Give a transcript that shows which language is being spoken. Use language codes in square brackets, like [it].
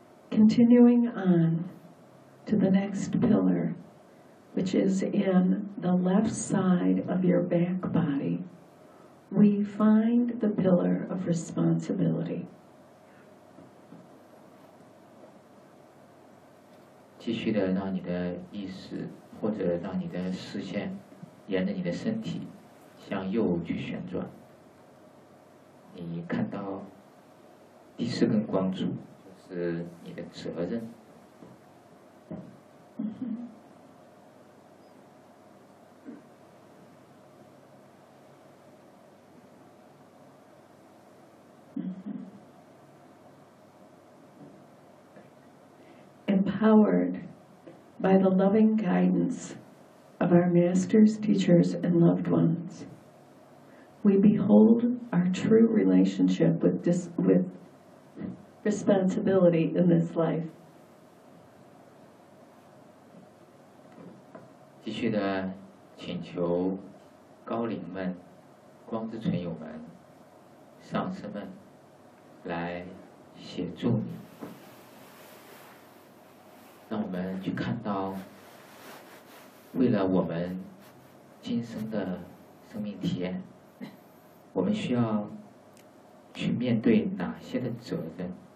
[en] Continuing on to the next pillar, which is in the left side of your back body, we find the pillar of responsibility. [zh] 继续的让你的意识或者让你的视线沿着你的身体向右去旋转，你看到第四根光柱是你的责任。 [en] empowered by the loving guidance of our masters, teachers, and loved ones. We behold our true relationship with responsibility in this life. [zh] 继续的请求高灵们、光之存有们、上师们来协助你，让我们去看到为了我们今生的生命体验，我们需要去面对哪些的责任，